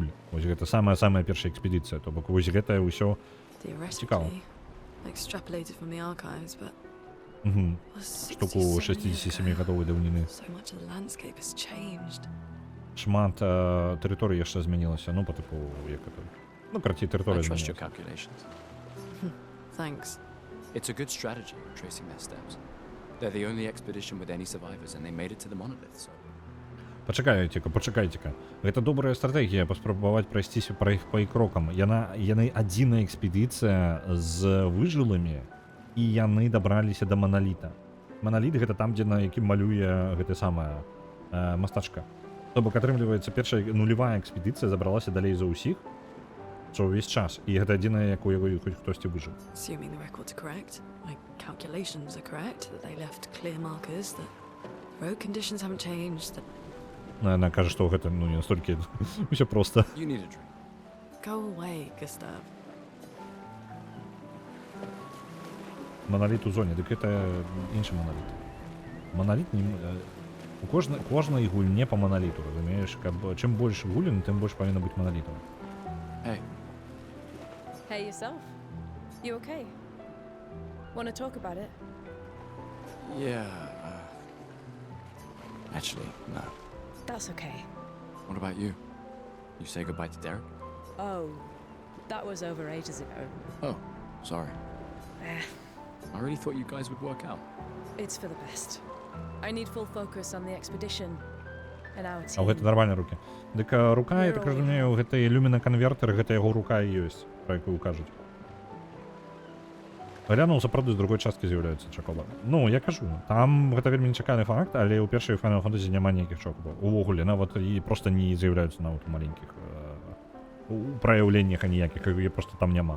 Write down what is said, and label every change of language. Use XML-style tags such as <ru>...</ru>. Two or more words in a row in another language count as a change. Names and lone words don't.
<be>Вось гэта самая першая экспедыцыя, то бок вось гэтае ўсё цікава. Штуку 67-гадовай даўніны. Шмат тэрыторый яшчэ змянілася, ну, па тыпу, як это... Ну, карацей, тэрыторыя змянілася.</be> <en>They're the only expedition with any survivors, and they made it to the monolith, so...</en> <be>Пачакайце-ка. Гэта добрая стратэгія, паспрабаваць прайсціся па іх крокам. Яны адзіная экспедыцыя з выжылымі, і яны дабраліся да маналіта. Маналіт — гэта там, дзе на якім малюе гэта самая мастачка. То бок, атрымліваецца, першая нулевая экспедыцыя забралася далей за ўсіх. бачыцца ўвесь час, і гэта адзінае, як у яго хоць хтосьці выжыў.</be> <en>Assuming the records are correct, my calculations are correct, that they left clear markers, that road conditions haven't changed, that...</en> <be>Яна кажа, што гэта, ну, не настолькі усё проста.</be> <en>You need a drink. Go away, Gustav.</en> <be>Моноліт у зоне, дык гэта іншы моноліт. Моноліт не... У кожнай гульне па моноліту, разумееш? Чым больш гулін, тым больш павінна быць монолітаў.</be> <en>Hey. Hey yourself. You okay? Wanna talk about it? Yeah. Actually, no. That's okay. What about you? You say goodbye to Derek? Oh, that was over ages ago. Oh, sorry. I really thought you guys would work out. It's for the best. I need full focus on the expedition and our</en> <be>А</be> <en>team.</en> <be>гэта нармальна рукі. Дык рука, я так разумею, гэта ілюміна канвертер, гэта яго рука і ёсць, пра якую кажуць. Глянуў, сапраўды, з другой часткі з'яўляецца чакоба. Ну, я кажу, там гэта вельмі нечаканы факт, але ў першай Final Fantasy няма ніякіх чакобаў. Увогуле, нават і проста не з'яўляюцца нават у маленькіх праяўленнях аніякіх, проста там няма.</be>